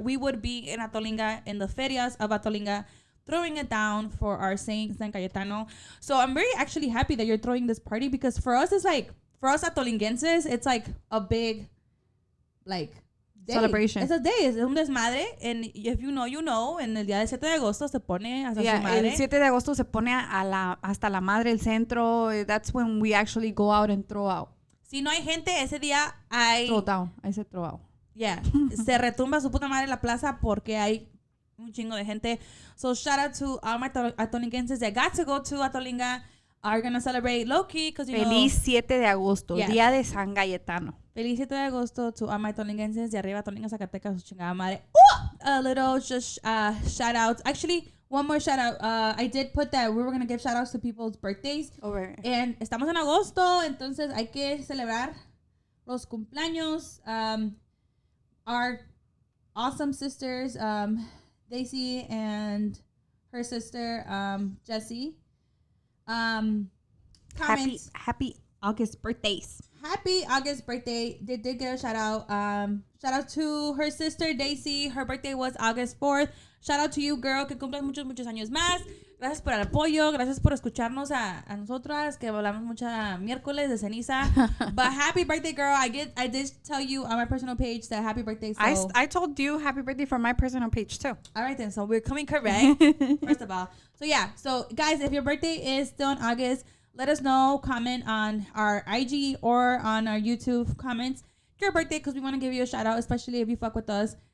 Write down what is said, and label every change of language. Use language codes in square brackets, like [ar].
[en] We would be in Atolinga, in the ferias of Atolinga, throwing it down for our Saint Cayetano. So I'm very actually happy that you're throwing this party because for us, it's like, for us Atolingenses, it's like a big, like, day. Celebration. It's a day. [es] Es un desmadre. [en] And if you know, you know. [es] En el día del 7 de agosto se pone hasta su madre. El 7 de agosto se pone hasta la madre el centro. [en] That's when we actually go out and throw out. [es] Si no hay gente, ese día hay... [en] Throw down. I said throw out. Yeah. [es] Se retumba su puta madre en la plaza porque hay un chingo de gente. [en] So shout out to all my atolingenses that got to go to Atolinga. Are going to celebrate low-key because, [es] Feliz 7 de agosto. [en] Yes. [es] Día de San Cayetano. Feliz 7 de agosto [en] to all my [es] atolingenses de arriba, Atolinga, Zacatecas, su chingada madre. [en] A little just shout outs. Actually, one more shout out. I did put that we were going to give shout outs to people's birthdays. Over. [es] And estamos en agosto, entonces hay que celebrar los cumpleaños. [en] Our awesome sisters, Daisy and her sister, Jessie. Comments. Happy August birthdays. Happy August birthday. They did get a shout out. Shout out to her sister Daisy. Her birthday was August 4th. Shout out to you, girl, [es] que cumplas muchos años más. Gracias por el apoyo. Gracias por escucharnos a nosotras, que hablamos mucha miércoles de ceniza. [en] But happy birthday, girl. I did tell you on my personal page that happy birthday. So I told you happy birthday from my personal page too. All right then. So we're coming correct. First of all. So yeah. So guys, if your birthday is still in August, let us know. Comment on our IG or on our YouTube comments your birthday because we want to give you a shout out, especially if you fuck with us.